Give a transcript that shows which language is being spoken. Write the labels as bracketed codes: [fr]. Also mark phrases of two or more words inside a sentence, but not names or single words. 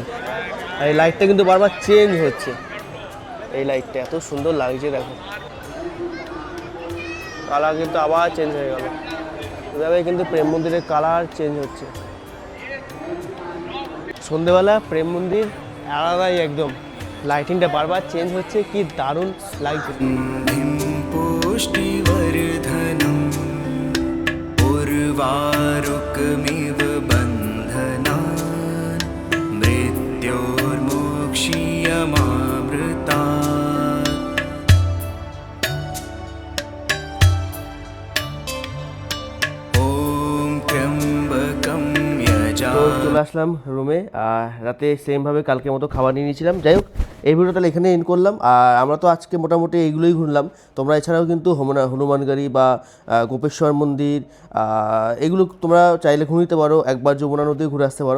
[bn] আর এই লাইটটা কিন্তু বারবার চেঞ্জ হচ্ছে। এই লাইটটা এত সুন্দর লাগছে, দেখো কালার কিন্তু আবার চেঞ্জ হয়ে গেল। এভাবে কিন্তু প্রেম মন্দিরের কালার চেঞ্জ হচ্ছে। সন্ধ্যেবেলা প্রেম মন্দির আলাদাই একদম, লাইটিংটা বারবার চেঞ্জ হচ্ছে, কি দারুণ লাগছে। [sa] पुष्टिवर्धनम् उर्वारुकमिव बन्धनान् मृत्योर्मोक्षीयमामृतात्। ॐ त्र्यम्बकं यजा। [bn] তো চলে আসলাম রুমে, আর রাতে সেমভাবে কালকের মতো খাবার নিয়ে নিয়েছিলাম। যাই হোক, এই ভিডিও তাহলে এখানে এন্ড করলাম। আর আমরা তো আজকে মোটামুটি এইগুলোই ঘুরলাম। তোমরা এছাড়াও কিন্তু হনুমানগাড়ি বা গোপেশ্বর মন্দির এগুলো তোমরা চাইলে ঘুমিতে পারো, একবার যমুনা নদী ঘুরে আসতে পারো।